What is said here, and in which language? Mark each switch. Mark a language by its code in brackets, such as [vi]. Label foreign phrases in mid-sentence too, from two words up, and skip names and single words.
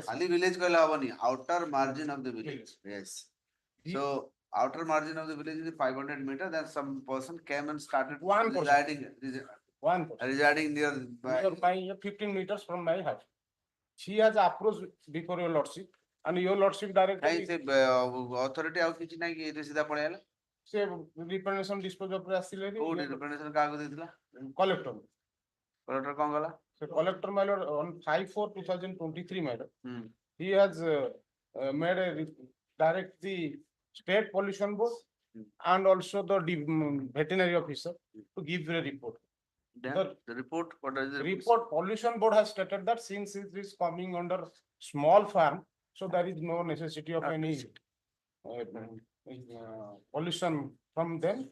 [en] Ali village ko lavani, outer margin of the village. Yes. The- So outer margin of the village is 500 meter. Then some person came and started One person. one person. residing near. Near my 15 meters from my house. She has approached before your lordship, and your lordship [or] କାହିଁ [en] directly [or] ସେ authority ଆଉ କିଛି ନାହିଁ କି ଏଇଠି ସିଧା ପଳେଇ ଆଇଲା [en] say representation dispose of ଆସିଲେ [or] କୋଉଠି representation କାହାକୁ ଦେଇଥିଲା [en] collector. [or] କଲେକ୍ଟର କଣ କଲା [en] So collector my lord on 5/4/2023 my lord, ହୁଁ he has made a direct the state pollution board and also the veterinary officer to give a report. Then the report what is the Report pollution board has stated that since it is coming under small farm, so there is no necessity of any pollution from them.